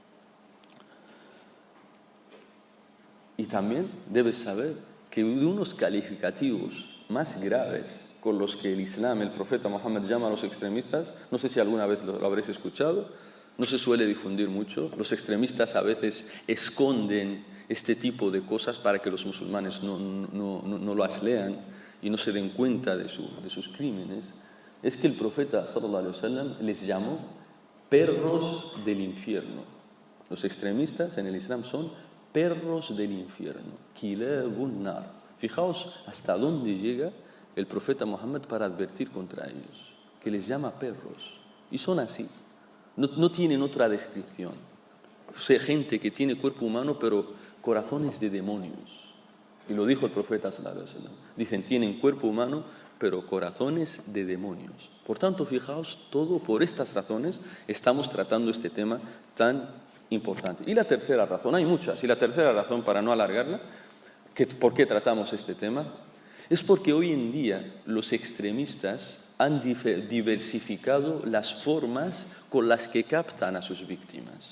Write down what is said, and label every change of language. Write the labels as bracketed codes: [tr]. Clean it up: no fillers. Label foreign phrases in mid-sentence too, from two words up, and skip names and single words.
[es] Y también debes saber que unos calificativos más graves con los que el Islam, el profeta Mohammed, llama a los extremistas, no sé si alguna vez lo habréis escuchado, no se suele difundir mucho. Los extremistas a veces esconden este tipo de cosas para que los musulmanes no las lean y no se den cuenta de sus crímenes. Es que el profeta [ar] صلى الله عليه وسلم [es] les llamó perros del infierno. Los extremistas en el Islam son perros del infierno. [ar] كلاب النار. [es] Fijaos hasta dónde llega el profeta Mohammed para advertir contra ellos, que les llama perros. Y son así. No tienen otra descripción. Gente que tiene cuerpo humano pero corazones de demonios. Y lo dijo el profeta [ar] صلى الله عليه وسلم. [es] Dicen, tienen cuerpo humano pero corazones de demonios. Por tanto, fijaos, todo por estas razones estamos tratando este tema tan importante. Y la tercera razón, hay muchas, y la tercera razón, para no alargarla, ¿por qué tratamos este tema? Es porque hoy en día los extremistas han diversificado las formas con las que captan a sus víctimas.